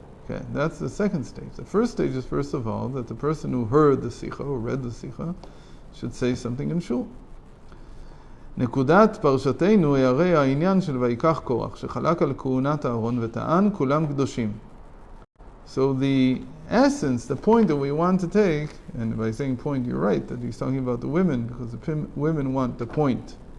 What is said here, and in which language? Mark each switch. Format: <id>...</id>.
<en>Okay, that's the second stage. The first stage is, first of all, that the person who heard the sicha, who read the sicha, should say something in shul.</en> <he>נקודת פרשתנו היא הרי העניין של ויקח קורח, שחלק על כהונת הארון וטען כולם קדושים.</he> <en>So the essence, the point that we want to take, and by saying point, you're right, that he's talking about the women, because the women want the point.</en>